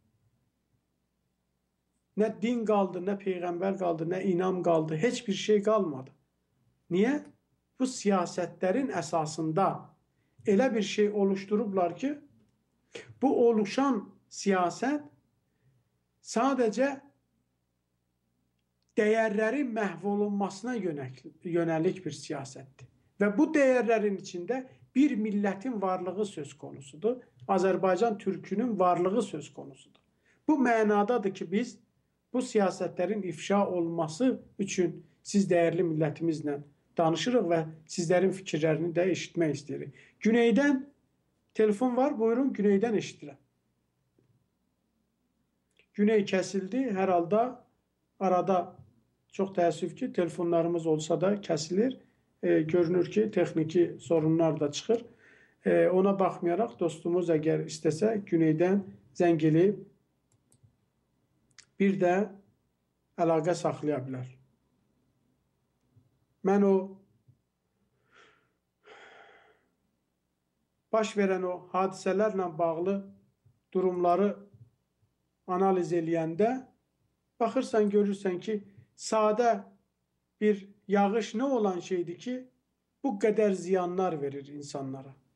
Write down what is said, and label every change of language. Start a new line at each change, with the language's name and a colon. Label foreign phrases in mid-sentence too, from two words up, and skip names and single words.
Azerbaijani: Nə din qaldı, nə peyğəmbər qaldı, nə inam qaldı, heç bir şey qalmadı. Niyə? Bu siyasətlərin əsasında elə bir şey oluşturublar ki, bu oluşan siyasət sadəcə değerlerin məhv olunmasına yönelik bir siyasettir.
Turkish: Ve bu değerlerin içinde bir milletin varlığı söz konusudur. Azerbaycan Türk'ünün varlığı söz konusudur.
Azerbaijani: Bu mənadadır ki biz bu siyasetlerin ifşa olması için siz değerli milletimizle danışırıq ve sizlerin fikirlerini de eşitmek isteyirik. Güneyden telefon var, buyurun, Güneyden eşitirəm.
Turkish: Güney kesildi, herhalde arada çok
Azerbaijani: təəssüf ki telefonlarımız olsa da kesilir. Görünür ki texniki sorunlar da çıxır. Ona baxmayaraq dostumuz əgər istəsə Güneydən zəng eləyib bir də əlaqə saxlaya bilər. Mən o baş verən o hadisələrlə bağlı durumları analiz eləyəndə baxırsan, görürsən ki, sadə bir yağış ne olan şeydi ki bu kadar ziyanlar verir insanlara.